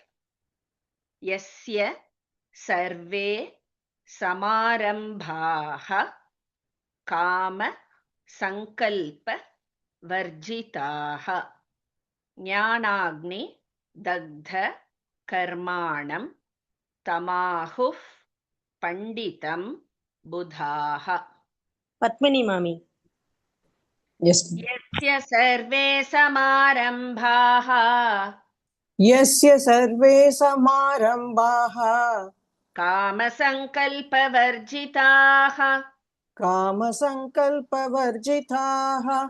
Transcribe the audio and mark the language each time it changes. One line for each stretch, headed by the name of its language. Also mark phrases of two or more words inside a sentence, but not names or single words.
Sanskrit: यस्य सर्वे समारम्भाः काम सङ्कल्प वर्जिताः ज्ञानाग्नि दग्ध कर्माणम् तमाहुः पण्डितम् बुधाः.
Tamil: பத்மினி மாமி.
English: Yes.
Sanskrit: यस्य सर्वे समारम्भाः यस्य सर्वे समारम्भाः कामसङ्कल्पवर्जिताः कामसङ्कल्पवर्जिताः